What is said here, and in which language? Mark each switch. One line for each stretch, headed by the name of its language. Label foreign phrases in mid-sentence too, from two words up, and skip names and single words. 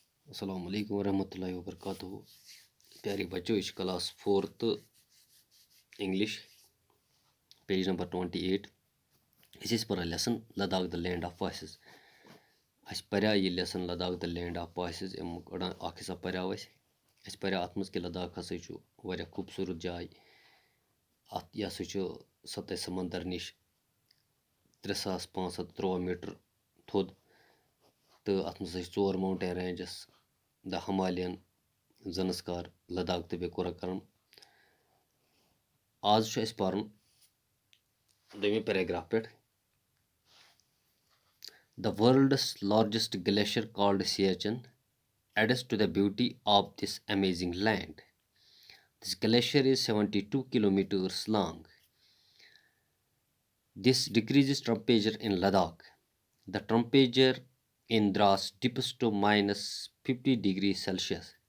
Arabic: السلام عليكم ورحمة الله وبركاته.
Hindi: प्यारे बच्चों, इस
English: class 4th English page number 28
Hindi: इस पर लेसन लद्दाख द लैंड ऑफ वॉइसेस।
Kashmiri: अस पर्या ये लेसन लद्दाख द लैंड ऑफ वॉइसेस अमुक अख हिस्सा पर्या अस पर्या अत मज कि लद्दाख हसा वारिया खूबसूरत जाय। अत यह हसा सतह समंदर निश 3513 मीटर थोद तो अत मज 4
English: mountain ranges the Himalayan
Kashmiri: जन्सकार लद्दाख तो कोराकरम। आज पर दोमी पैराग्राफ पे
English: the world's largest glacier called Siachen adds to the beauty of this amazing land. This glacier is 72 kilometers long. This decreases temperature in Ladakh. The temperature in Dras dips to minus 50 degrees Celsius.